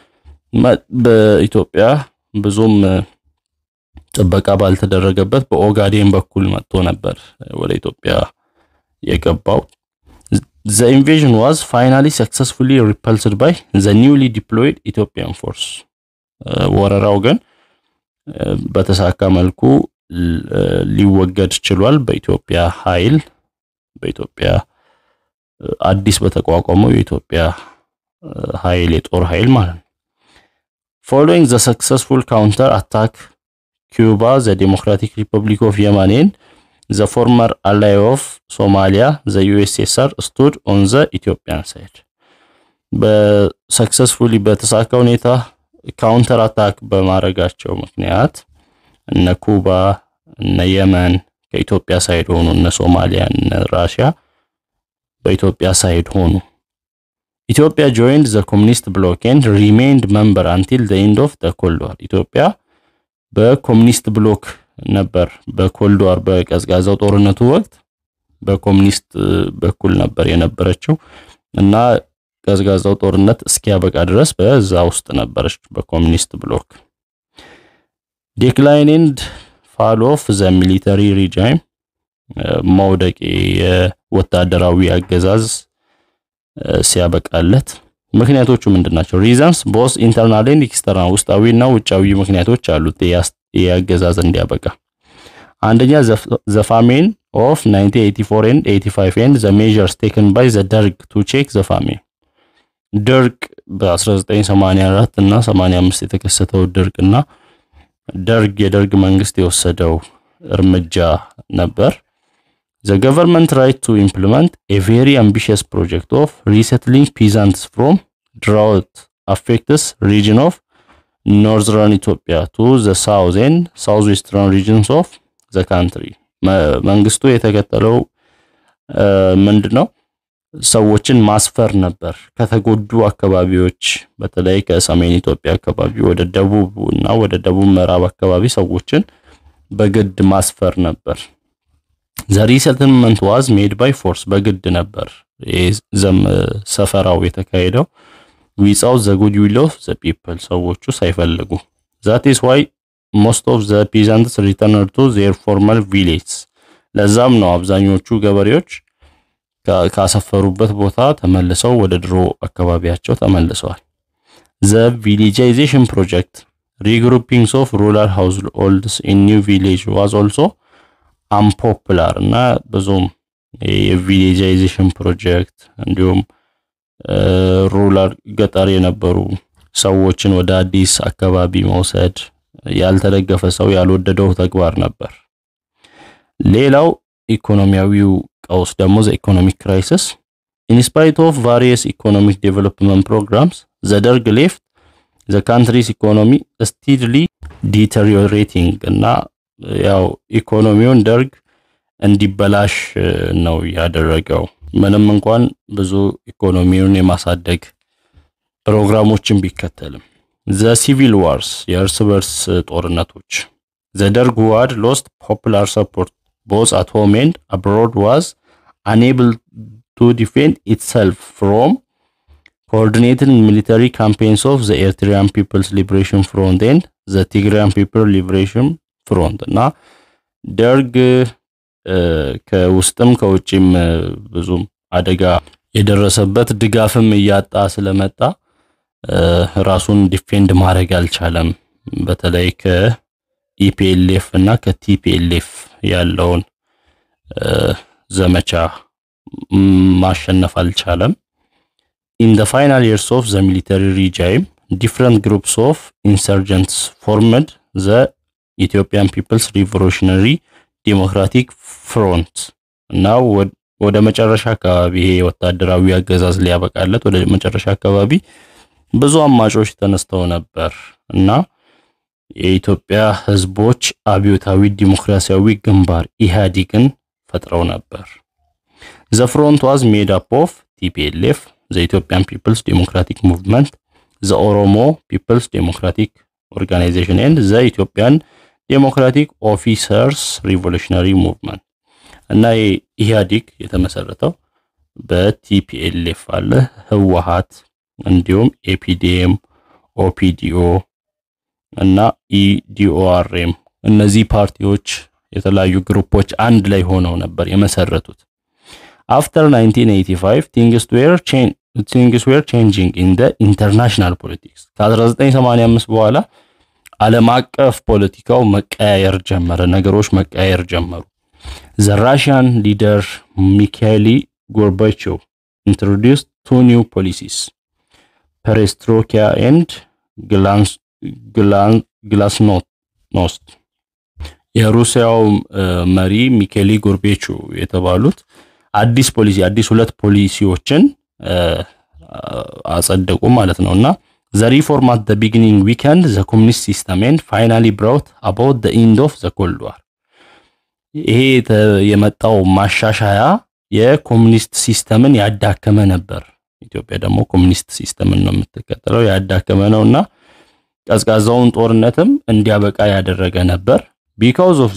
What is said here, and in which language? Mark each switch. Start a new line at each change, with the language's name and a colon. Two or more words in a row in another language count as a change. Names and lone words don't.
Amharic: በኢትዮጵያ ብዙም ጥበቃ ባልተደረገበት በኦጋዴን በኩል መጥቶ ነበር ወደ ኢትዮጵያ የገባው
English: The invasion was finally successfully repulsed by the newly deployed Ethiopian force
Amharic: ወረራው ግን በተሳካ መልኩ ሊወገድ ችሏል በኢትዮጵያ ኃይል በኢትዮጵያ አዲስ በተቋቋመው የኢትዮጵያ ኃይል የጦር ኃይል ማለት ነው
English: Following the successful counter attack Cuba the Democratic Republic of Yemen and the former ally of Somalia the USSR stood on the Ethiopian side
Amharic: በsuccessfully በተሳካ ሁኔታ
English: counter attack
Amharic: በማድረጋቸው ምክንያት እነ ኩባ እነ የመን ከኢትዮጵያ ሳይድ ሆኑ እነ ሶማሊያ እነ ራሽያ በኢትዮጵያ ሳይድ ሆኑ
English: Ethiopia joined the communist bloc and remained member until the end of the Cold War
Amharic: ኢትዮጵያ በኮሙኒስት ብሎክ ነበር በኮልድ ዋር በቀዝቃዛው ጦርነቱ ወቅት በኮሙኒስት በኩል ነበር የነበረችው እና ቀዝቃዛው ጦርነት እስኪያበቃ ድረስ በዛ ውስጥ ነበረች በኮሙኒስት ብሎክ
English: Decline and fall of the military regime
Amharic: መውደቅ የወታደራዊ አገዛዝ ሲያበቃለት ምክንያቶቹ ምንድናቸው
English: reasons both internal and external
Amharic: ውስጣዊና ውጫዊ ምክንያቶች አሉት ያገዛዝ እንዲያበቃ አንደኛ
English: the famine of 1984 and 85 and the measures taken by the Derg to check the famine ድርቅ
Amharic: በ1984 እና 85 የተከሰተው ድርቅና የደርግ መንግስት የወሰደው እርምጃ ነበር
English: The government tried to implement a very ambitious project of resettling peasants from drought-affected region of northern Ethiopia to the south and southwestern regions of the country.
Amharic: መንግስቱ የተከተለው ምንድነው ሰዎችን ማስፈር ነበር ከተጎዱ አካባቢዎች በተለይ ከሰሜን ኢትዮጵያ አካባቢ ወደ ደቡብና ወደ ደቡብ ምዕራብ አካባቢ ሰዎችን በግድ ማስፈር ነበር
English: The resettlement was made by force
Amharic: በግድ ነበር ሰፈራው የተካሄደው
English: without the goodwill of the people
Amharic: ሰዎቹ ሳይፈልጉ
English: That is why most of the peasants returned to their former villages
Amharic: ለዛም ነው አብዛኞቹ ገበሬዎች ካሰፈሩበት ቦታ ተመልሰው ወደ ድሮ አካባቢያቸው ተመልሰዋል
English: The villagization project regrouping of rural households in new village was also unpopular
Amharic: እና ብዙም የቪሌጃይዜሽን ፕሮጀክት እንዲሁም ሩራል ገጠር የነበሩ ሰዎችን ወደ አዲስ አካባቢ መውሰድ ያልተደገፈ ሰው ያልወደደው ተግባር ነበር ሌላው ኢኮኖሚያዊው ቀውስ ደግሞ
English: the economic crisis in spite of various economic development programs the Derg left the country's economy steadily deteriorating
Amharic: እና ያው ኢኮኖሚውን ደርግ እንዲበላሽ ነው ያደረገው ምንም እንኳን ብዙ ኢኮኖሚውን የማሳደግ ፕሮግራሞችን ቢከተልም
English: the civil wars
Amharic: የእርስ በርስ ጦርነቶች
English: the Derg who had lost popular support both at home and abroad was unable to defend itself from coordinated military campaigns of the Eritrean People's Liberation Front and the Tigrayan People Liberation Front
Amharic: እና ደርግ ከውስጥም ከውጭም ብዙም አደጋ የደረሰበት ድጋፍም ያጣ ስለመጣ ራሱን ዲፌንድ ማድረግ አልቻለም በተለይ ከኢፒኤልኤፍ እና ከቲፒኤልኤፍ ያለውን ዘመቻ ማሸነፍ አልቻለም
English: In the final years of the military regime, different groups of insurgents formed the Ethiopian People's Revolutionary Democratic Front. Now,
Amharic: ወደ መጨረሻ አካባቢ ይሄ ወታደራዊ አገዛዝ ሊያበቃለት ወደ መጨረሻ አካባቢ ብዙ አማጾች ተነስተው ነበር እና የኢትዮጵያ ህዝቦች አብዮታዊ ዲሞክራሲያዊ ግንባር ኢህአዴግን ፈጥረው ነበር
English: The front was made up of TPLF, the Ethiopian People's Democratic Movement, the Oromo People's Democratic Organization, and the Ethiopian Democratic Officers Revolutionary Movement.
Amharic: እና ኢህአዴግ የተመሰረተው በቲፒኤልኤፍ አለ ህወሓት እንዲሁም ኤፒዲኤም ኦፒዲኦ እና ኢዲኦአርኤም እነዚህ ፓርቲዎች የተለያዩ ግሩፖች አንድ ላይ ሆነው ነበር የመሰረቱት
English: After 1985 things were changing in the international politics
Amharic: ከ1985 በኋላ ዓለም አቀፍ ፖለቲካው መቀያየር ጀመረ ነገሮች መቀያየር ጀመሩ
English: The Russian leader Mikhail Gorbachev introduced two new policies perestroika and
Amharic: glasnost የሩሲያው መሪ ሚካኤል ጎርቤቾቭ የተባሉት አዲስ ፖሊሲ አዲስ ሁለት ፖሊሲዎችን አጸደቁ ማለት ነውና
English: the reform at the beginning weakened the communist system and finally brought about the end of the Cold War
Amharic: ይሄ የመጣው ማሻሻያ የኮሙኒስት ሲስተምን ያዳከመ ነበር ኢትዮጵያ ደግሞ ኮሙኒስት ሲስተምን ነው የምትከተለው ያዳከመ ነውና ቀዝቃዛውን ጦርነትም እንዲያበቃ ያደረገ ነበር because